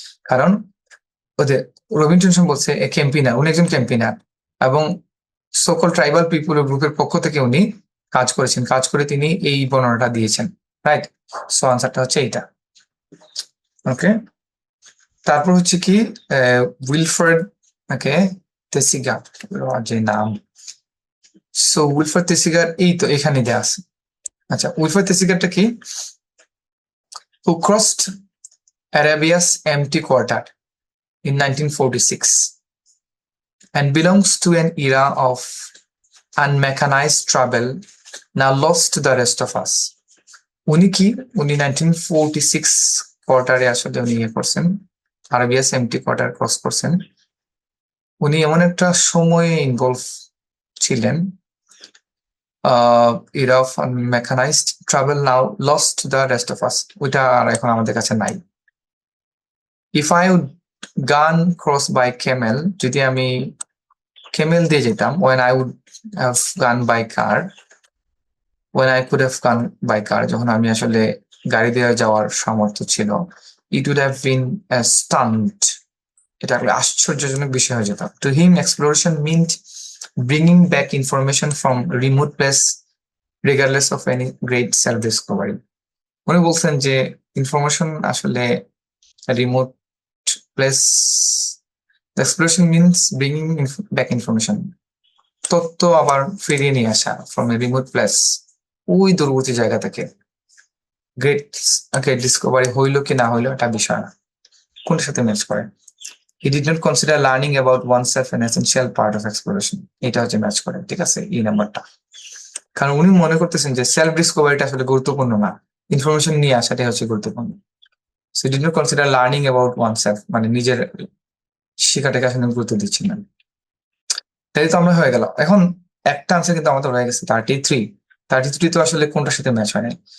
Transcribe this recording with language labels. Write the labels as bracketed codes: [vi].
[bn] কারণ ওদের রবিন টেনশন বলছে এ ক্যাম্পেইনার, উনি একজন ক্যাম্পেইনার এবং সকল ট্রাইবাল পিপুল গ্রুপের পক্ষ থেকে উনি কাজ করেছেন, কাজ করে তিনি এই বর্ণনাটা দিয়েছেন, রাইট। সো আনসারটা হচ্ছে এইটা। ওকে, তারপর হচ্ছে কি উইলফ্রেড ওকে তেসিগার, যে নাম। সো উইলফ্রেড তেসিগার এই তো এখানে দেয়া আছে। আচ্ছা, উইলফ্রেড তেসিগারটা কি? [en] Who crossed Arabia's empty quarter in 1946 and belongs to an era of unmechanized travel now lost to the rest of us. [bn] উনি কি, উনি 1946 কোয়ার্টারে আসলে উনি ইয়ে করছেন, আরবিয়াস এমটি কোয়ার্টার ক্রস করছেন। উনি এমন একটা সময়ে ইনভলভ ছিলেন, [en] era of unmechanized travel now lost to the rest of us, [bn] ওইটা আর এখন আমাদের কাছে নাই। [en] if I would gone cross by camel, [bn] যদি আমি camel দিয়ে যেতাম, [en] when I would have gone by car, when I could have gone by car, [bn] যখন আমি আসলে গাড়ি দিয়ে যাওয়ার সামর্থ্য ছিল, [en] it would have been a stunt, [bn] এটা একটা আশ্চর্যজনক বিষয় হয়ে যেত। [en] To him exploration meant bringing back information from remote place regardless of any great self discovery. [bn] উনি বলছেন যে ইনফরমেশন আসলে remote place, exploration means bringing back information, তথ্য আবার ফিরিয়ে নিয়ে আসা ফ্রম এ রিমোট প্লেস, ওই দূরবর্তী জায়গা থেকে। গ্রেট ডিসকভারি হইলো কি না হইলো এটা বিষয় না, কোনটার সাথে ম্যাচ করে। [en] He did not consider learning about oneself an essential part of exploration, [bn] এটা হচ্ছে ম্যাচ করে, ঠিক আছে এই নাম্বারটা। কারণ উনি মনে করতেছেন যে সেলফ ডিসকভারিটা আসলে গুরুত্বপূর্ণ না, ইনফরমেশন নিয়ে আসাটাই হচ্ছে গুরুত্বপূর্ণ। So did not consider learning about oneself, মানে নিজের শেখাটাকে আসলে গুরুত্ব দিচ্ছেন না। তাই তো আমরা হয়ে গেল। এখন একটা আনসার কিন্তু আমাদের হয়ে গেছে 33 তো আসলে কোনটার সাথে ম্যাচ হয় নাই।